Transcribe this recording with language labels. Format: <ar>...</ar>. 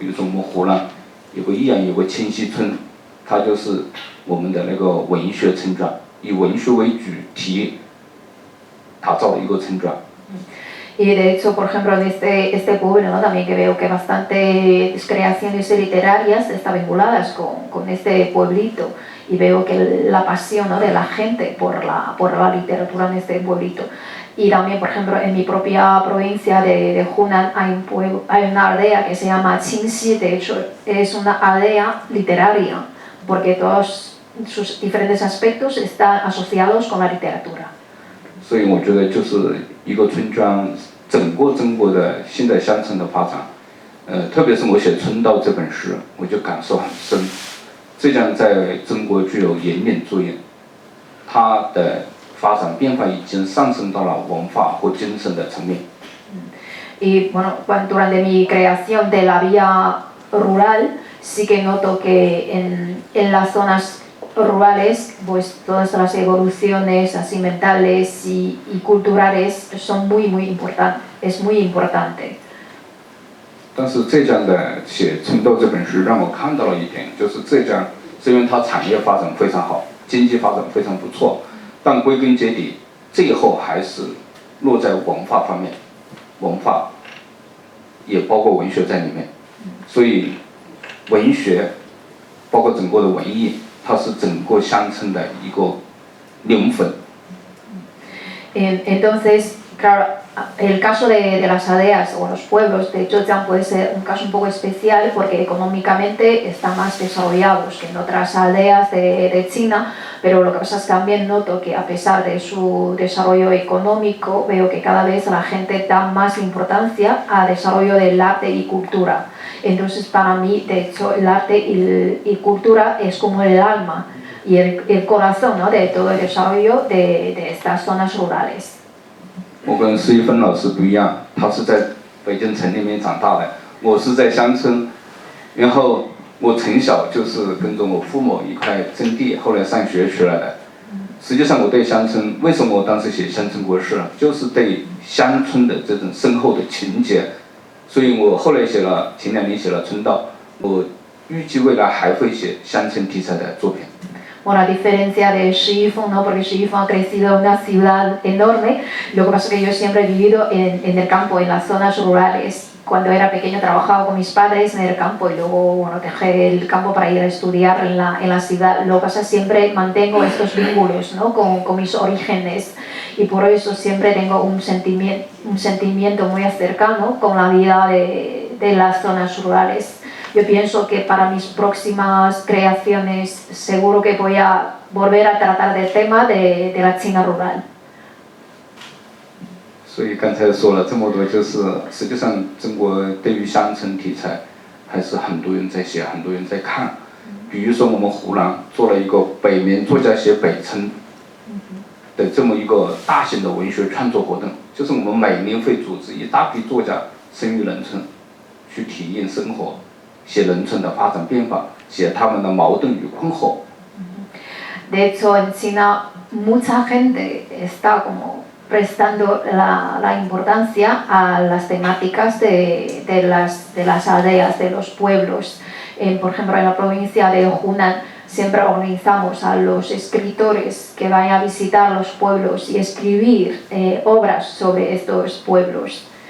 <zh>比如说我们湖南依然有个清溪村，它就是我们的那个文学村庄，以文学为主题打造的一个村庄。</zh> <es>Y de hecho, por ejemplo, en este pueblo, ¿no? También que veo que bastantes creaciones literarias están vinculadas con este pueblito, y veo que la pasión, ¿no? De la gente por la literatura en este pueblito. Y también, por ejemplo, en mi propia provincia de Hunan hay una aldea que se llama Qingxi. De hecho, es una aldea literaria, porque todos sus diferentes aspectos están asociados con la literatura.</es> <zh>所以我觉得就是一个村庄，整个中国的现在乡村的发展，特别是我写《春道》这本诗，我就感受很深。浙江在中国具有引领作用，它的发展变化已经上升到了文化或精神的层面。</zh> <es>Y bueno, durante mi creación de la vía rural, sí que noto que en las zonas rurales, pues todas las evoluciones así mentales y culturales son muy importantes, es muy importante.</es> <zh>但是浙江的写《春道》这本书让我看到了一点，就是浙江虽然它产业发展非常好，经济发展非常不错，但归根结底，最后还是落在文化方面，文化也包括文学在里面，所以文学包括整个的文艺，它是整个乡村的一个灵魂。</zh> <es>Entonces, claro, el caso de las aldeas o los pueblos de Zhejiang puede ser un caso un poco especial porque económicamente están más desarrollados que en otras aldeas de China, pero lo que pasa es que también noto que a pesar de su desarrollo económico, veo que cada vez la gente da más importancia al desarrollo del arte y cultura. Entonces, para mí, de hecho, el arte y cultura es como el alma y el corazón, ¿no?, de todo el desarrollo de estas zonas rurales.</es> <zh>我跟施一芬老师不一样，他是在北京城里面长大的，我是在乡村，然后我从小就是跟着我父母一块种地，后来上学去了的。实际上我对乡村，为什么我当时写乡村国事，就是对乡村的这种深厚的情结，所以我后来前2年写了《春道》，我预计未来还会写乡村题材的作品。</zh> <es>Bueno, a diferencia de Shifeng, ¿no?, porque Shifeng ha crecido en una ciudad enorme, lo que pasa es que yo siempre he vivido en el campo, en las zonas rurales. Cuando era pequeño trabajaba con mis padres en el campo y luego, bueno, dejé el campo para ir a estudiar en la ciudad. Lo que pasa es que siempre mantengo estos vínculos, ¿no?, con mis orígenes, y por eso siempre tengo un sentimiento muy cercano con la vida de las zonas rurales. Yo pienso que para mis próximas creaciones seguro que voy a volver a tratar del tema de la China rural.</es> <zh>所以刚才说了这么多，就是实际上中国对于乡村题材还是很多人在写，很多人在看。比如说我们湖南做了一个北面作家写北村的这么一个大型的文学创作活动，就是我们每年会组织一大批作家生于农村，去体验生活，写农村的发展变化，写他们的矛盾与困惑。</zh> <es>De hecho, en China mucha gente está como prestando la importancia a las temáticas de las aldeas, de los pueblos. Por ejemplo, en la provincia de Hunan siempre organizamos a los escritores que vayan a visitar los pueblos y escribir obras sobre estos pueblos.</es>